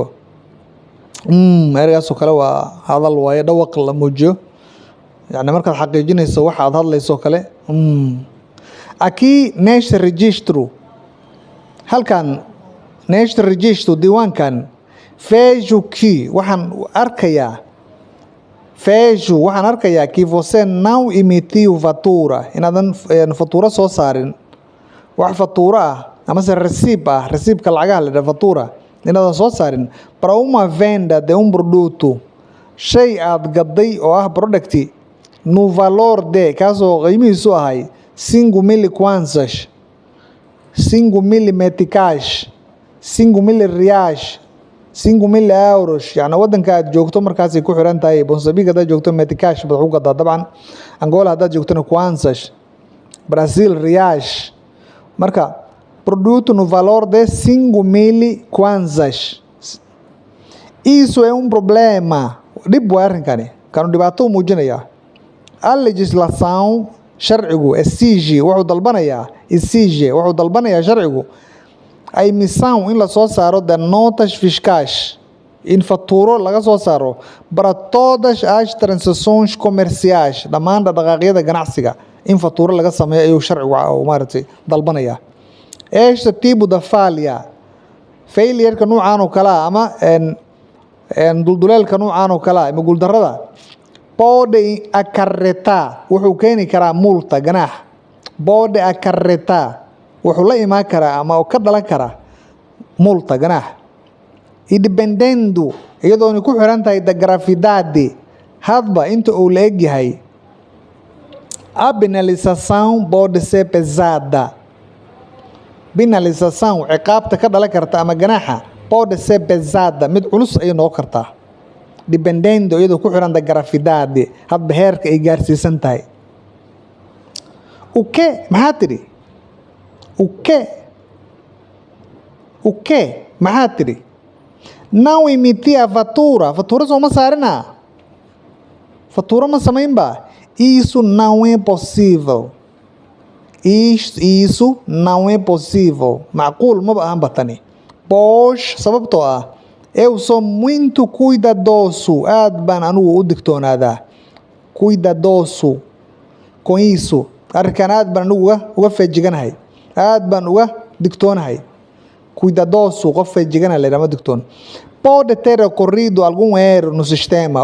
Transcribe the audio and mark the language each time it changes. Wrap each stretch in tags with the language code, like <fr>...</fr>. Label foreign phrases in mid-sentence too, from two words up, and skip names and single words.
<so>Ergaas oo kale waa hadal waaye dhawaq la muujiyo. يعني markaad xaqiijinayso waxa aad hadlayso kale</so> <pt>aqui neste registro</pt> <so>halkan</so> <pt>neste registro</pt> <so>diiwaankan</so> <pt>vejo que</pt> <so>waxaan arkayaa</so> <pt>que você não emitiu fatura</pt> <so>inaadan fatura soo saarin wax fatura ah ama se reciibka lacagaha la fatura inaadan soo saarin</so> <pt>para uma venda de um produto</pt> <so>shay aad gaday oo ah product</so> <pt>no valor de</pt> <so>kaasoo qiimihiisu ahay 5,000 kwanzas 5,000 meticais 5,000 reais 5,000 euros. Yani wadanka aad joogto markaasay ku xiran tahay. Mozambique haddaad joogto meticais baad ku gadaa dabcan. Angola haddaad joogtona kwanzas. Brazil reais. Marka</so> <pt>produto no valor de</pt> <so>5,000 kwanzas.</so> <pt>Isso é um problema.</pt> <so>Dhib waa arrinkani kanu dhibaato u muujinaya.</so> <pt>A legislação</pt> <so>sharcigu exige wuxuu dalbanayaa sharcigu</so> <pt>a emissão</pt> <so>in la soo saaro</so> <pt>de notas fiscais</pt> <so>in faturo laga soo saaro</so> <pt>para todas as transações comerciais</pt> <so>dhammaan dhaqaaqyada ganacsiga in faturo laga sameeyo ayuu sharcigu maaragtay dalbanayaa.</so> <pt>Este tipo de</pt> <so>failure-ka nuucan oo kale ama dulduleelka nuucan oo kale ama guuldarrada</so> <pt>pode acarretar</pt> <so>wuxuu keeni karaa multa ganaax.</so> <pt>Pode acarretar</pt> <so>wuxuu la imaan karaa ama ka dhalan karaa multa ganaax.</so> <pt>E dependendo</pt> <so>iyadoona ku xiran tahay</so> <pt>da gravidade</pt> <so>hadba inta uu la eg yahay.</so> <pt>A penalização pode ser pesada.</pt> <so>Penalização ciqaabta ka dhalan karta ama ganaaxa</so> <pt>pode ser pesada</pt> <so>mid culus ay noqon kartaa. Dependendo iyadoo ku xiran</so> <pt>da gravidade</pt> <so>hadba heerka ay gaarsiisan tahay.</so> <pt>O que</pt> <so>maxaa tiri?</so> <pt>O que</pt> <so>maxaa tiri?</so> <pt>Não emitir a fatura</pt> <so>soo ma saarina. Fatura ma samaynba.</so> <pt>Isso não é possível. Isso não é possível.</pt> <so>Macquul maba ahan batani.</so> <pt>Pois</pt> <so>sababtoo ah</so> <pt>Eu sou muito cuidadoso.</pt> <so>Aad baan anigu u digtoonaadaa.</so> <pt>Cuidadoso. Com isso.</pt> <so>Arrinkan aad baan anigu uga feejiganahay. Aad baan uga digtoonahay.</so> <pt>Cuidadoso.</pt> <so>Qof feejigana la yidhaahdo digtoon.</so> <pt>Pode ter ocorrido algum erro no sistema.</pt>